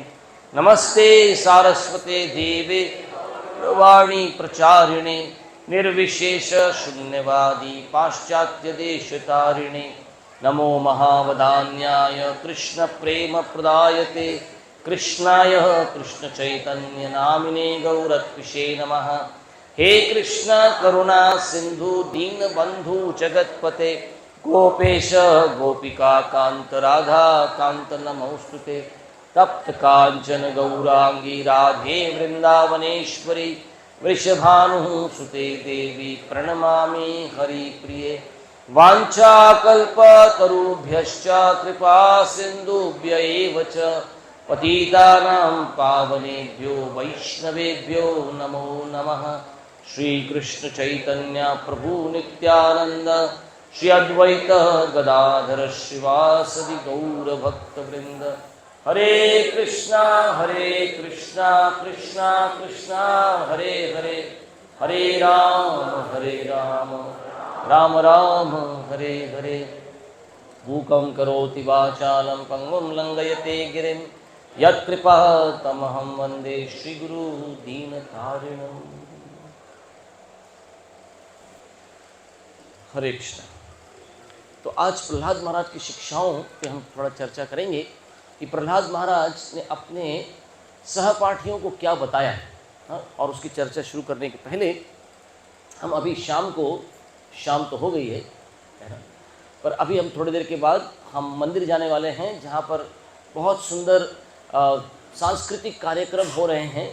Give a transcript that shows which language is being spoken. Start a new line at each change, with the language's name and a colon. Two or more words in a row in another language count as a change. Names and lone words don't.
Sanskrit: नमस्ते सारस्वते देवे वाणी प्रचारिणे निर्विशेष शून्यवादी पाश्चात्य देशतारिणे। नमो महावदान्याय कृष्ण प्रेम प्रदायते कृष्णाय कृष्ण चैतन्य नामिने गौरत्विषे नमः। हे कृष्ण करुणा सिंधु दीन बंधु जगतपते गोपेश गोपिका कांत राधा कांत नमोस्तुते। तप्त कांचन गौरांगी राधे वृंदावनेश्वरी वृषभानुसुते देवी प्रणमामि हरिप्रिये। वाञ्छाकल्पतरुभ्यश्च कृपा सिन्धुभ्य एव च पतितानां पावनेभ्यो वैष्णवेभ्यो नमो नमः। श्री कृष्ण चैतन्य प्रभु नित्यानंद श्री अद्वैत गदाधर श्रीवासदि गौर भक्तवृंद। हरे कृष्णा कृष्णा कृष्णा हरे हरे, हरे राम राम राम हरे हरे। मूकं करोति वाचालं पंगुं लंघयते गिरिं यत्कृपातमहं वन्दे श्रीगुरु दीनतारिणम्। हरे कृष्ण।
Hindi: तो आज प्रहलाद महाराज की शिक्षाओं पे हम थोड़ा चर्चा करेंगे कि प्रहलाद महाराज ने अपने सहपाठियों को क्या बताया है। हाँ, और उसकी चर्चा शुरू करने के पहले हम अभी शाम तो हो गई है ना, पर अभी हम थोड़ी देर के बाद हम मंदिर जाने वाले हैं जहाँ पर बहुत सुंदर सांस्कृतिक कार्यक्रम हो रहे हैं।